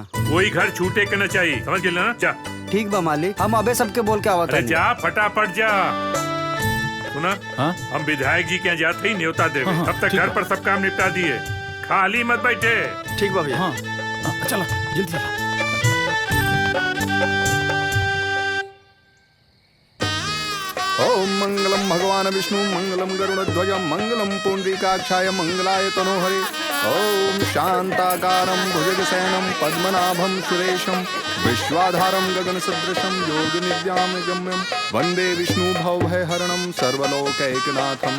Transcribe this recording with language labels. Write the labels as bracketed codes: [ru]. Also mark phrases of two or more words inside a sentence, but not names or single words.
[bho] कोई घर छूटे के न चाहिए, समझ गए ना? जा। ठीक बा मालिक, हम अबे सबके बोल के आवत अरे जा फटाफट जा। सुना, हम विधायक जी के यहाँ जाते ही न्योता देवे, तब तक घर पर सब काम निपटा दिए, खाली मत बैठे। ठीक बा भैया। चला जल्दी चला। [sa] ओम मंगलम भगवान विष्णु मंगलम गरुड़ध्वज मंगलम पुंडरीकाक्षाय मंगलाय तनोहरे। ओम शांताकारं भुजगशयनं पद्मनाभं सुरेशं विश्वाधारं गगनसदृशं योगनिद्यां गम्यं वन्दे विष्णु भवभयहरणं सर्वलोकैकनाथम्।